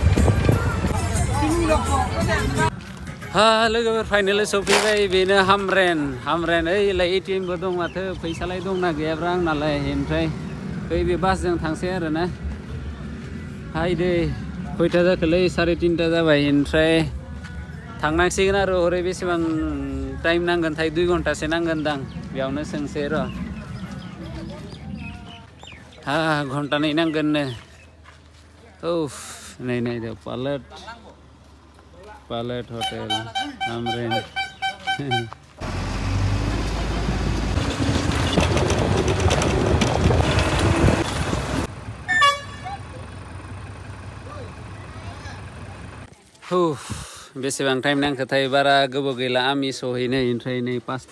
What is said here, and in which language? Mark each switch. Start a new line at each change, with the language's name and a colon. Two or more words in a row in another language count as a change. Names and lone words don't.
Bodo: लोगोफोर फाइनेलि सफैबाय बेनो हामरें ओइलाय एटिएमबो दं माथो फैसालाय दंना गैयाब्रा आंनालाय ओमफ्राय बे बासजों थांसै आरोना हायदै खयथा जाखोलै 3:30 जाबाय ओमफ्राय थांनांसिगोन आरो हरै बेसेबां टाइम नांगोनथाय 2 घन्टासो नांगोनदां बेयावनो सोंसै र' घंटा नहीं नांगोननो उफ नै नै दे पालेट होटेल हामरें बेसेबां टाइम नांखोथाय बारा गोबाव गैला आमि सहैनो ओमफ्राय नै 5टा